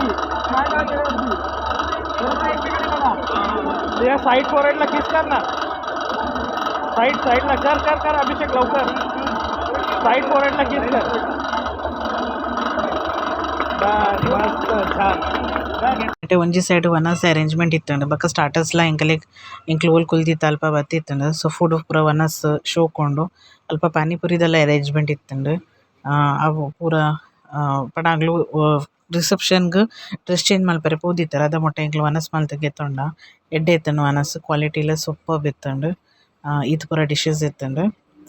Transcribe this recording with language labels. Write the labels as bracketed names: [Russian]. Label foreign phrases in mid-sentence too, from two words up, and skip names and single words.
[Marathi] या [English] side foreheadla [Marathi] किस कर ना साईडला कर अभिषेक लवकर [English] side foreheadla [Marathi] किस कर बस मस्त छान [Tulu] అంటే ಒಂಜಿ ಸೈಡ್ ವನಸ್ ಅರೇಂಜ್ಮೆಂಟ್ ಇತ್ತಂಡು ಬೊಕ ಸ್ಟಾರ್ಟರ್ಸ್ಲ ಎಂಕಲೆಗ್ ಎಂಕ್ಲು ಓಲ್ ಕುಲ್ದಿತ್ತ ಅಲ್ಪ ಬತ್ತಿತ್ತಂಡು ಸೊ ಫುಡ್ ಪೂರ ವನಸ್ ಶೋಕೊಂಡು ಅಲ್ಪ ಪಾನಿಪುರಿದೆಲ್ಲ ಅರೇಂಜ್ಮೆಂಟ್ ಇತ್ತಂಡು ಅವು ಪೂರ ಪಂಡಾಗ್ಲು ರಿಸೆಪ್ಷನ್ಗ್ [English] dress change [Tulu] ಮಲ್ಪರೆ ಪೋದಿತ್ತಾರೆ ಅದ ಮೊಟ್ಟ ಎಂಕ್ಲು ವನಸ್ ಮಲ್ತ್ ಗೆತ್ತೊಂಡ ಎಡ್ಡೆ ಇತ್ತಂಡು ವನಸ್ [English] qualityla superb [Tulu] ಇತ್ತಂಡು ಈತ್ ಪೂರ ಡಿಶಸ್ ಇತ್ತಂಡು ಸೊ